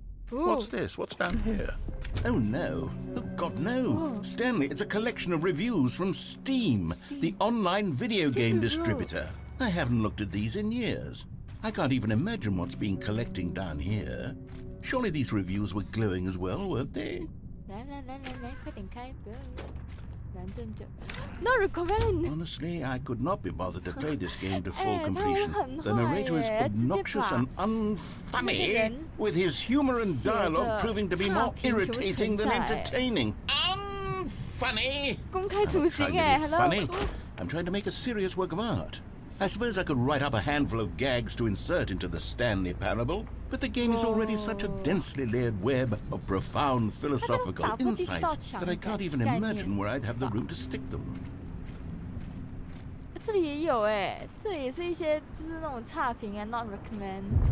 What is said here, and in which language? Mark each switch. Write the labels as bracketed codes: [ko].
[en] What's this? What's down here? Oh no. Oh God, no. Stanley, it's a collection of reviews from Steam, the online video game distributor. I haven't looked at these in years. I can't even imagine what's been collecting down here. Surely these reviews were glowing as well, weren't they? [zh] 来，快点开，不要难这么久。 [en] No recommend. Honestly, I could not be bothered to play this game to full completion. The narrator is obnoxious and unfunny, with his humor and dialogue proving to be more irritating than entertaining. Unfunny! [zh] 公开处刑 [en] Funny. I'm trying to make a serious work of art. I suppose I could write up a handful of gags to insert into the Stanley Parable, but the game is already such a densely layered web of profound philosophical insights that I can't even imagine where I'd have the room to stick them. [zh] 这里也有这里也是一些就是那种差评啊 ， [en] not recommend。